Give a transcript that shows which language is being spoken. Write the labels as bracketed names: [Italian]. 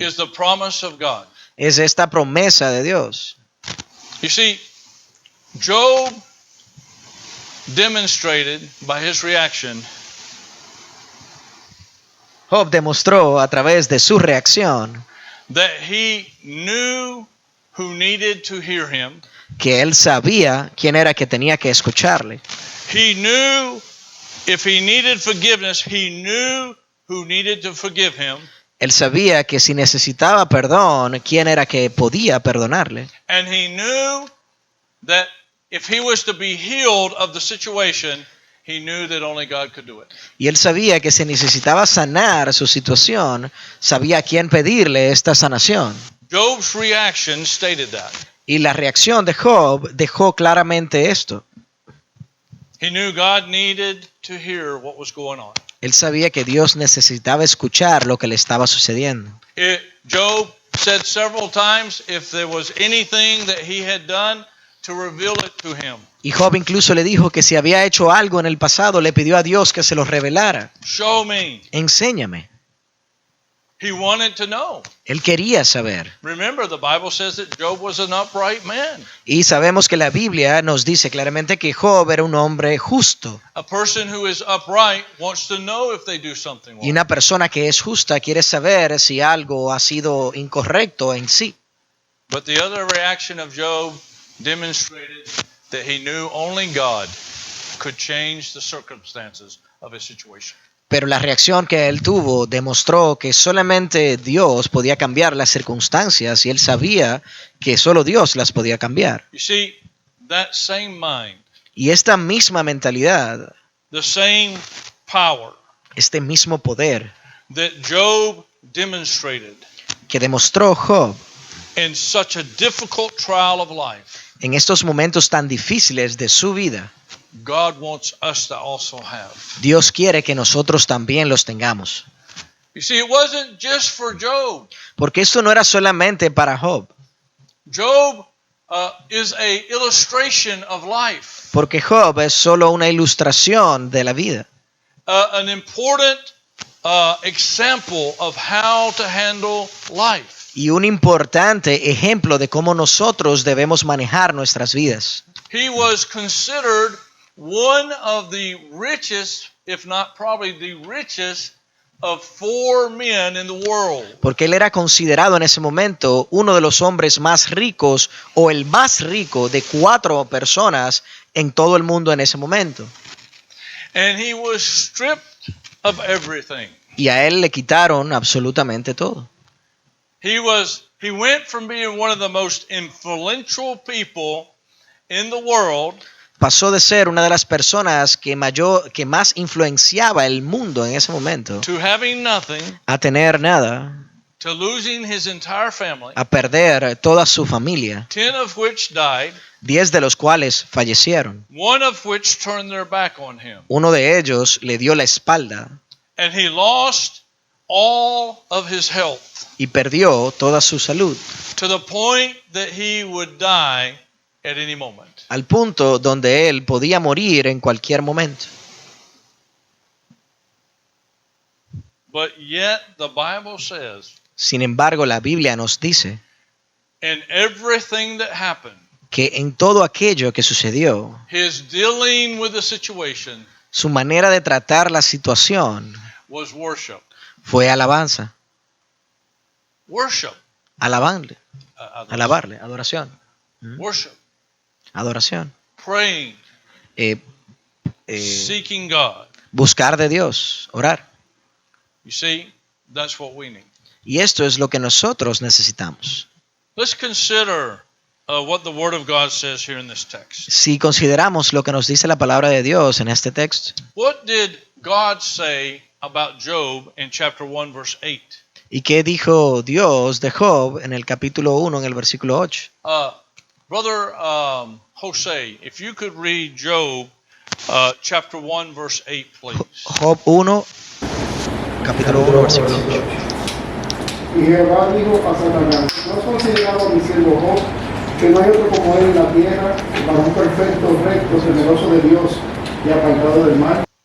[English] is the promise of God. [Spanish] es esta promesa de Dios. [English] You see, Job demonstrated by his reaction [Spanish] Job demostró a través de su reacción [English] that he knew who needed to hear him. [Spanish] que él sabía quién era que tenía que escucharle. [English] He knew if he needed forgiveness, he knew who needed to forgive him. [Spanish] Él sabía que si necesitaba perdón, quién era que podía perdonarle. [English] And he knew that if he was to be healed of the situation, he knew that only God could do it. [Spanish] Y él sabía que si necesitaba sanar su situación, sabía a quién pedirle esta sanación. [English] Job's reaction stated that. [Spanish] Y la reacción de Job dejó claramente esto. [English] He knew God needed to hear what was going on. [Spanish] Él sabía que Dios necesitaba escuchar lo que le estaba sucediendo. [English] Job said several times if there was anything that he had done to reveal it to him. [Spanish] Y Job incluso le dijo que si había hecho algo en el pasado, le pidió a Dios que se lo revelara. [English] Show me. [Spanish] Enséñame. [English] He wanted to know. [Spanish] Él quería saber. [English] Remember, the Bible says that Job was an upright man. [Spanish] Y sabemos que la Biblia nos dice claramente que Job era un hombre justo. [English] A person who is upright wants to know if they do something [Spanish] Y [English] wrong. [Spanish] una persona que es justa quiere saber si algo ha sido incorrecto en sí. [English] But the other reaction of Job demonstrated that he knew only God could change the circumstances of his situation. [Spanish] Pero la reacción que él tuvo demostró que solamente Dios podía cambiar las circunstancias y él sabía que solo Dios las podía cambiar. [English] You see, that same mind, [Spanish] Y esta misma mentalidad, [English] the same power [Spanish] este mismo poder [English] that Job demonstrated [Spanish] que demostró Job [English] in such a difficult trial of life, [Spanish] en estos momentos tan difíciles de su vida, [English] God wants us to also have. [Spanish] Dios quiere que nosotros también los tengamos. [English] You see, it wasn't just for Job. [Spanish] Porque esto no era solamente para Job, [English] Job is a illustration of life, [Spanish] porque Job es solo una ilustración de la vida, [English] an important example of how to handle life. [Spanish] y un importante ejemplo de cómo nosotros debemos manejar nuestras vidas. [English] He was considered one of the richest, if not probably the richest, of 4 men in the world. [Spanish] Porque él era considerado en ese momento uno de los hombres más ricos o el más rico de 4 personas en todo el mundo en ese momento. [English] And he was stripped of everything. [Spanish] Y a él le quitaron absolutamente todo. [English] He went from being one of the most influential people in the world [Spanish] Pasó de ser una de las personas que más influenciaba el mundo en ese momento [English] to having nothing, [Spanish] a tener nada, [English] to losing his entire family, [Spanish] a perder toda su familia, [English] 10 of which died, [Spanish] 10 de los cuales fallecieron. [English] one of which turned their back on him. [Spanish] Uno de ellos le dio la espalda [English] And he lost all of his health [Spanish] y perdió toda su salud, [English] to the point that he would die at any moment. [Spanish] al punto donde él podía morir en cualquier momento. [English] But yet the Bible says, [Spanish] Sin embargo, la Biblia nos dice [English] in everything that happened, [Spanish] que en todo aquello que sucedió, [English] his dealing with the situation [Spanish] su manera de tratar la situación [English] was worship. [Spanish] fue alabanza, [English] Worship. [Spanish] alabarle, Adoración. adoración, [English] Worship. [Spanish] adoración. [English] Praying. Seeking God. [Spanish] Buscar de Dios, orar. [English] You see, that's what we need. [Spanish] Y esto es lo que nosotros necesitamos. [English] Let's consider what the Word of God says here in this text. [Spanish] Si consideramos lo que nos dice la palabra de Dios en este texto, [English] What did God say about Job in chapter 1, verse 8? [Spanish] ¿y qué dijo Dios de Job en el capítulo 1, en el versículo 8? [English] Brother Jose, if you could read Job chapter 1, verse 8, please. [Spanish] Job 1, capítulo 1, versículo 8. Y Jehová dijo a Satanás: ¿no has considerado a mi siervo Job, que no hay otro como él en la tierra, varón perfecto, recto, temeroso de Dios y apartado del mal?